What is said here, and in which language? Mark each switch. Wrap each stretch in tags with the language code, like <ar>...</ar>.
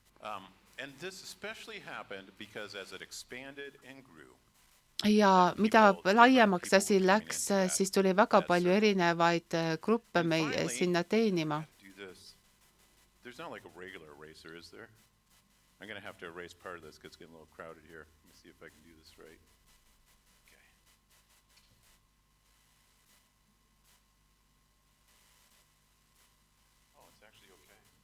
<en>And this especially happened because as it expanded and grew,</en> <et>ja mida laiemaks asi läks, siis tuli väga palju erinevaid gruppe sinna teenima.</et> <en>There's not like a regular eraser, is there? I'm going to have to erase part of this because it's getting a little crowded here. Let me see if I can do this right. Okay. Oh, it's actually okay.</en>